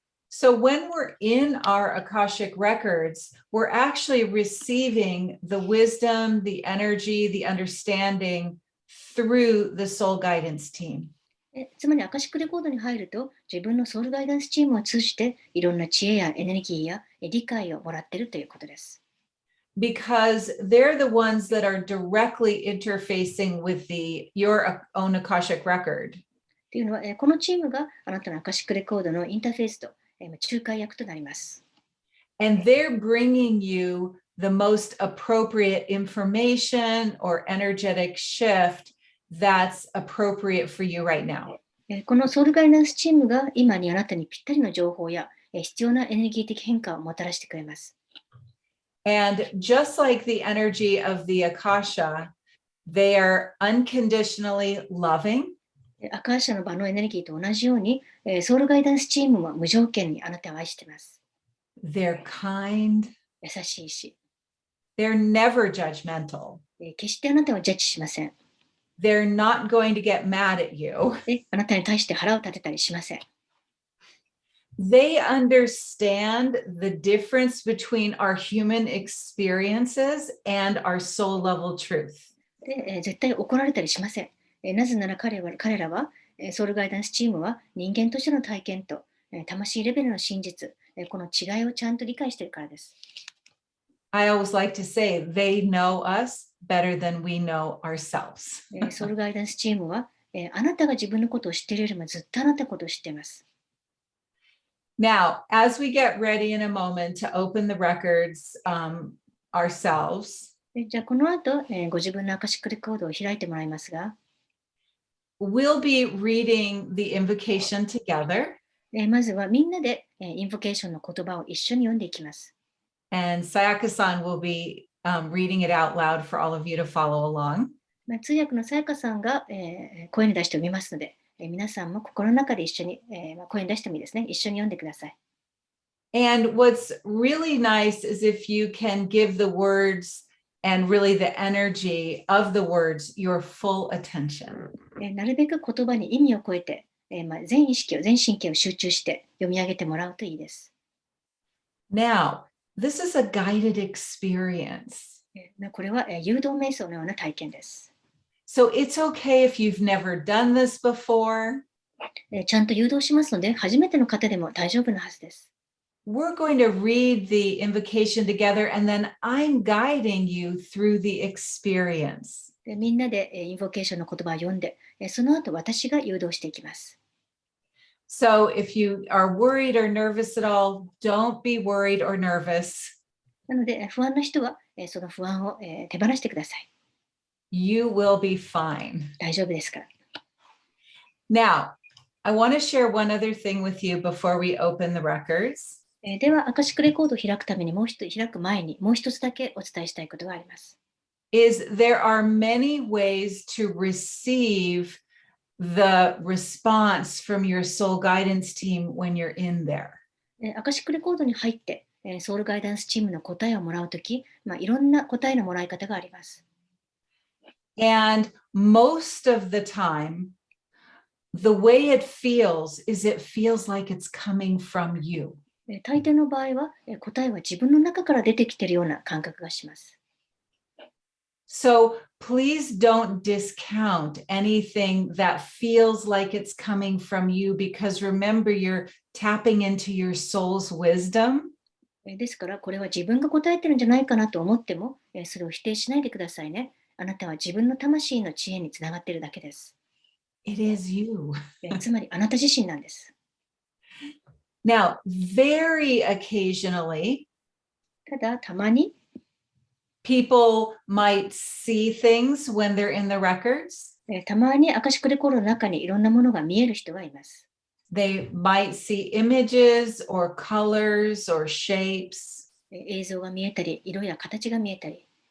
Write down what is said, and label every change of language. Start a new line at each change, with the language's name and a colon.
English: So when we're in our Akashic records, we're actually receiving the wisdom, the energy, the understanding through the soul guidance team.
Japanese: つまりアカシックレコードに入ると自分のソウルガイダンスチームを通じていろんな知恵やエネルギーや理解をもらっているということです。
English: Because they're the ones that are directly interfacing with your own Akashic record.
Japanese: というのは、このチームがあなたのアカシックレコードのインターフェースと仲介役となります。
English: And they're bringing you the most appropriate information or energetic shift that's appropriate for you right now.
Japanese: このソウルガイダンスチームが今にあなたにぴったりの情報や必要なエネルギー的変化をもたらしてくれます。
English: And just like the energy of the Akasha, they are unconditionally loving.
Japanese: アカーシャの場のエネルギーと同じように、ソウルガイダンスチームは無条件にあなたを愛しています。
English: They're kind.
Japanese: 優しいし、
English: They're never judgmental.
Japanese: 決してあなたをジャッジしません。
English: They're not going to get mad at you.
Japanese: あなたに対して腹を立てたりしません。
English: They understand the difference between our human experiences and our soul level truth.
Japanese: で絶対怒られたりしません。なぜなら彼らは、ソウルガイダンスチームは人間としての体験と、魂レベルの真実、この違いをちゃんと理解しているからです。
English: I always like to say they know us better than we know ourselves.
Japanese: ソウルガイダンスチームは、あなたが自分のことを知っているよりもずっとあなたのことを知っています。
English: Now, as we get ready in a moment to open the records ourselves,
Japanese: じゃあこの後、ご自分のアカシックレコードを開いてもらいますが、
English: we'll be reading the invocation together.
Japanese: まずはみんなで、インフォケーションの言葉を一緒に読んでいきます。
English: And Sayaka-san will be reading it out loud for all of you to follow along.
Japanese: 通訳のさやかさんが、声に出して読みますので、皆さんも心の中で一緒に、声に出してもいいですね。一緒に読んでください。
English: And what's really nice is if you can give the words and really the energy of the words your full attention.
Japanese: なるべく言葉に意味を超えて、全神経を集中して読み上げてもらうといいです。
English: Now, this is a guided experience.
Japanese: これは、誘導瞑想のような体験です。
English: So it's okay if you've never done this before.
Japanese: ちゃんと誘導しますので、初めての方でも大丈夫なはずです。
English: We're going to read the invocation together, and then I'm guiding you through the experience.
Japanese: みんなでインフォケーションの言葉を読んで、その後私が誘導していきます。
English: So if you are worried or nervous at all, don't be worried or nervous.
Japanese: なので、不安な人はその不安を手放してください。
English: You will be fine.
Japanese: 大丈夫ですから。
English: Now, I want to share one other thing with you before we open the records.
Japanese: では、アカシックレコードを開くために開く前にもう一つだけお伝えしたいことがあります。
English: Is there are many ways to receive the response from your soul guidance team when you're in there.
Japanese: アカシックレコードに入って、ソウルガイダンスチームの答えをもらうとき、いろんな答えのもらい方があります。
English: And most of the time, the way it feels is it feels like it's coming from you.
Japanese: 大抵の場合は、答えは自分の中から出てきているような感覚がします。
English: So please don't discount anything that feels like it's coming from you, because remember, you're tapping into your soul's wisdom.
Japanese: ですから、これは自分が答えてるんじゃないかなと思っても、それを否定しないでくださいね。あなたは自分の魂の知恵につながっているだけです。
English: It is you.
Japanese: つまり、あなた自身なんです。
English: Now, very occasionally,
Japanese: ただ、たまに、
English: people might see things when they're in the records.
Japanese: たまにアカシックレコードの中にいろんなものが見える人がいます。
English: They might see images or colors or shapes.
Japanese: 映像が見えたり、色や形が見えたり。